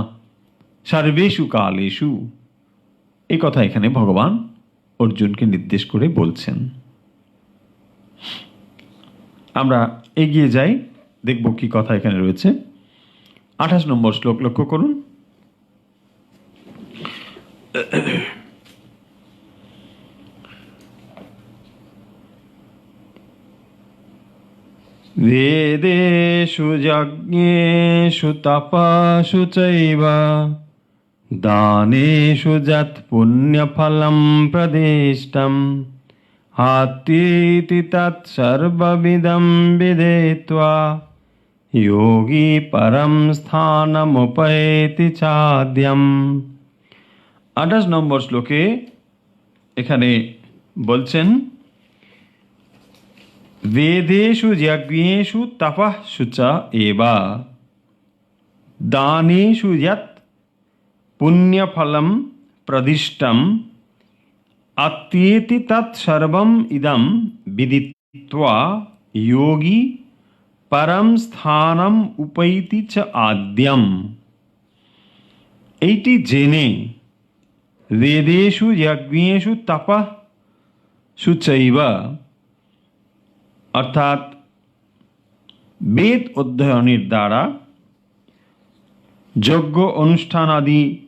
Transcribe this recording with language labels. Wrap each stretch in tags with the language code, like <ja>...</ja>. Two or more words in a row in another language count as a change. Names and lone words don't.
<sa>সর্বেষু কালেষু,</sa> <bn>এই কথা এখানে ভগবান অর্জুনকে নির্দেশ করে বলছেন। আমরা এগিয়ে যাই, দেখব কি কথা এখানে রয়েছে। 28 নম্বর শ্লোক লক্ষ্য করুন।</bn> <sa>वेदेषु यज्ञेषु तपसु चैव दानेषु यत् पुण्यफलं प्रदिष्टम् हात्वेति तत् सर्वविदं विदित्वा योगी परं स्थानमुपैति चाद्यम्।</sa> <bn>28 নম্বর শ্লোকে এখানে বলছেন</bn> <sa>वेदेषु यज्ञेषु तपःसु च एव दानेषु यत् पुण्यफलं प्रदिष्टम् अत्येति तत् सर्वम् इदं विदित्वा योगी परम স্থানম উপৈতি চ আদ্যম।</sa> <bn>এইটি জেনে</bn> <sa>বেদেষু যজ্ঞেষু তপঃসু চৈব,</sa> <bn>অর্থাৎ বেদ অধ্যয়নের দ্বারা, যজ্ঞ অনুষ্ঠান আদি</bn>